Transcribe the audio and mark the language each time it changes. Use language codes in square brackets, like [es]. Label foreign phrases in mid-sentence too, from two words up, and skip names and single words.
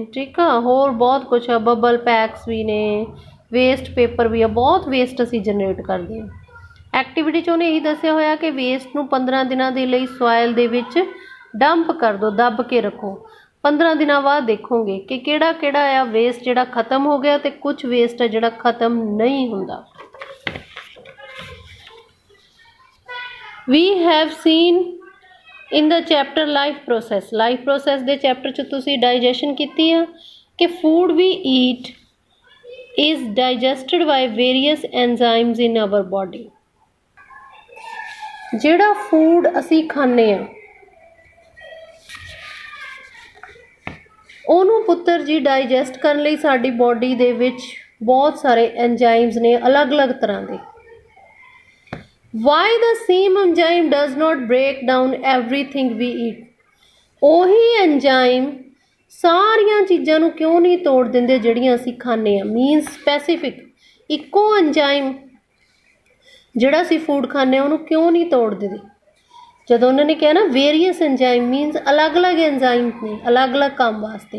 [pa] ਠੀਕ ਆ, ਹੋਰ ਬਹੁਤ ਕੁਛ ਆ, [en] bubble packs [pa] ਵੀ ਨੇ, [en] waste paper [pa] ਵੀ ਆ, ਬਹੁਤ ਵੇਸਟ ਅਸੀਂ ਜਨਰੇਟ ਕਰਦੇ ਹਾਂ। ਐਕਟੀਵਿਟੀ 'ਚ ਉਹਨੇ ਇਹੀ ਦੱਸਿਆ ਹੋਇਆ ਕਿ ਵੇਸਟ ਨੂੰ 15 ਦਿਨਾਂ ਦੇ ਲਈ ਸੋਇਲ ਦੇ ਵਿੱਚ ਡੰਪ ਕਰ ਦਿਓ, ਦੱਬ ਕੇ ਰੱਖੋ। 15 ਦਿਨਾਂ ਬਾਅਦ ਦੇਖੋਗੇ ਕਿ ਕਿਹੜਾ ਕਿਹੜਾ ਆ ਵੇਸਟ ਜਿਹੜਾ ਖਤਮ ਹੋ ਗਿਆ ਅਤੇ ਕੁਛ ਵੇਸਟ ਆ ਜਿਹੜਾ ਖਤਮ ਨਹੀਂ ਹੁੰਦਾ। [en] We have seen in the chapter life process [pa] ਦੇ ਚੈਪਟਰ 'ਚ ਤੁਸੀਂ ਡਾਈਜੈਸ਼ਨ ਕੀਤੀ ਆ ਕਿ [en] food we eat is digested by various enzymes in our body। [pa] ਜਿਹੜਾ ਫੂਡ ਅਸੀਂ ਖਾਂਦੇ ਆ ਉਹਨੂੰ ਪੁੱਤਰ ਜੀ ਡਾਈਜੈਸਟ ਕਰਨ ਲਈ ਸਾਡੀ ਬੋਡੀ ਦੇ ਵਿੱਚ ਬਹੁਤ ਸਾਰੇ ਐਂਜ਼ਾਈਮਸ ਨੇ ਅਲੱਗ-ਅਲੱਗ ਤਰ੍ਹਾਂ ਦੇ। [en] Why the same enzyme does not break down everything we eat? [pa] ਉਹੀ ਐਂਜ਼ਾਈਮ ਸਾਰੀਆਂ ਚੀਜ਼ਾਂ ਨੂੰ ਕਿਉਂ ਨਹੀਂ ਤੋੜ ਦਿੰਦੇ ਜਿਹੜੀਆਂ ਅਸੀਂ ਖਾਂਦੇ ਹਾਂ। [en] means specific [pa] ਇੱਕੋ ਐਂਜ਼ਾਈਮ ਜਿਹੜਾ ਅਸੀਂ ਫੂਡ ਖਾਂਦੇ ਹਾਂ ਉਹਨੂੰ ਕਿਉਂ ਨਹੀਂ ਤੋੜ ਦਿੰਦੇ। ਜਦੋਂ ਉਹਨਾਂ ਨੇ ਕਿਹਾ ਨਾ [en] various enzyme means [pa] ਅਲੱਗ-ਅਲੱਗ ਐਂਜ਼ਾਈਮ ਨੇ ਅਲੱਗ-ਅਲੱਗ ਕੰਮ ਵਾਸਤੇ।